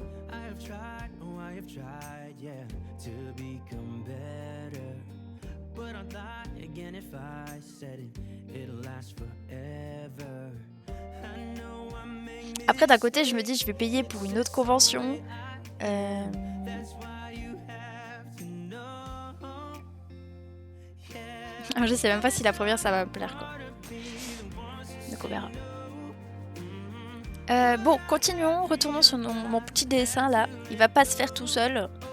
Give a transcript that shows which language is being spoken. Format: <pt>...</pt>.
<en>I have tried, yeah, to become better. But I'd lie again if I said it, it'll last forever. I know I make me</en> <fr>Après, d'un côté, je me dis, je vais payer pour une autre convention.</fr> <en>that's why you have to know.</en> <fr>Je sais même pas si la première, ça va me plaire, quoi. Donc on verra. Bon, continuons, retournons sur mon petit dessin là. Il va pas se faire tout seul.</fr>